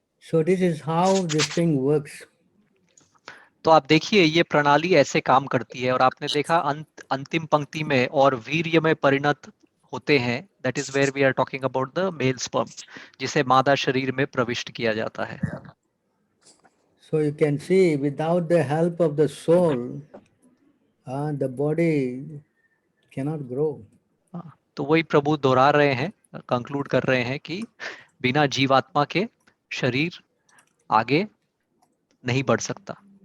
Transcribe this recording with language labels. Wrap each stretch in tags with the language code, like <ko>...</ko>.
<en>So this is how this thing works.</en> <hi>तो आप देखिए ये प्रणाली ऐसे काम करती है। और आपने देखा अंतिम पंक्ति में, और वीर्य में परिणत होते हैं,</hi> <en>that is where we are talking about the male sperm,</en> <hi>जिसे मादा शरीर में प्रविष्ट किया जाता है।</hi> <en>So you can see, without the help of the soul, the body cannot grow.</en> <hi>तो वही प्रभु दोहरा रहे हैं, कंक्लूड कर रहे हैं कि बिना जीवात्मा के शरीर आगे नहीं बढ़ सकता।</hi>